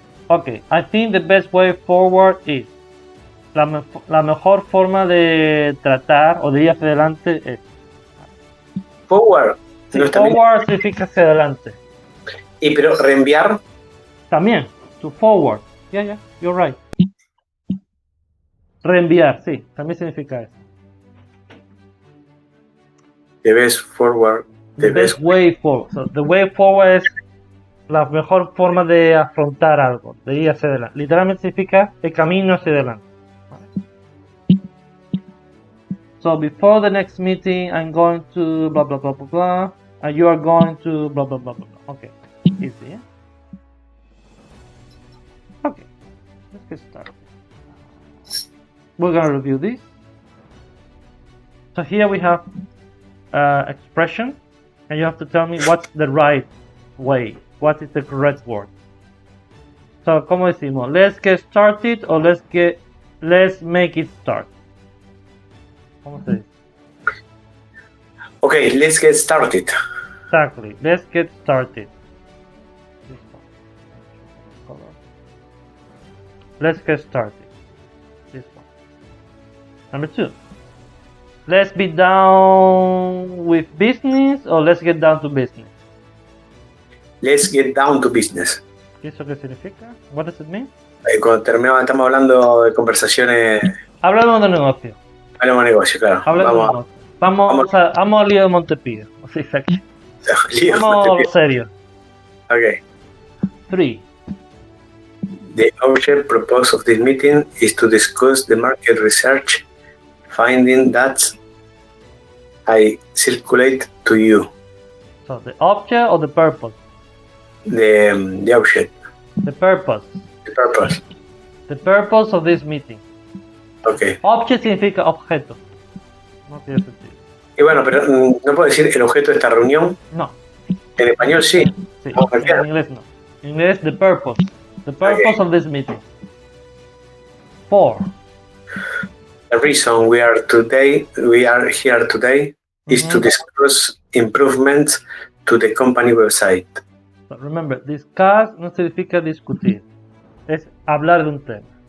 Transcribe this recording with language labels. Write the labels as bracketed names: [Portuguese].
[English] Okay, I think the best way forward is. [Spanish] La mejor forma de tratar o de ir hacia adelante es. [English] Forward. [Spanish] Sí, No es también. forward significa hacia adelante. Y pero reenviar. También, [English] to forward. Yeah, you're right. [Spanish] Reenviar, sí, también significa eso. [English] The best forward. The best way forward. So, the way forward [Spanish] es la mejor forma de afrontar algo, de ir hacia adelante. Literalmente significa el camino hacia adelante. [English] So before the next meeting, I'm going to blah blah blah blah blah, and you are going to blah blah blah blah blah. Okay, easy. Yeah? Okay, let's get started. We're gonna review this. So here we have expression, and you have to tell me what's the right way. What is the correct word? So, [Spanish] ¿cómo decimos? [English] Let's get started or let's make it start. [Spanish] ¿Cómo se dice? [English] Okay, let's get started. Exactly. Let's get started. Let's get started. This one. Number 2. Let's be down with business or let's get down to business. Let's get down to business. [Spanish] ¿Eso qué significa? [English] What does it mean? [Spanish] Cuando terminamos, estamos hablando de conversaciones. Hablamos de negocio. Hablamos de negocio, claro. Hablamos de negocio. Vamos al lío de Montepío. Así es aquí. Vamos serio. [English] Okay. 3. The object purpose of this meeting is to discuss the market research finding that I circulate to you. So the object or the purpose? The object. The purpose. The purpose. The purpose of this meeting. Okay. [Spanish] Object significa objeto. No tiene sentido. Y bueno, pero no puedo decir el objeto de esta reunión. No. En español sí. Sí. En inglés no. En inglés [English] the purpose. The purpose of this meeting. 4. The reason we are here today is to discuss improvements to the company website. So remember, [Spanish] discuss no significa discutir. Es hablar de un tema.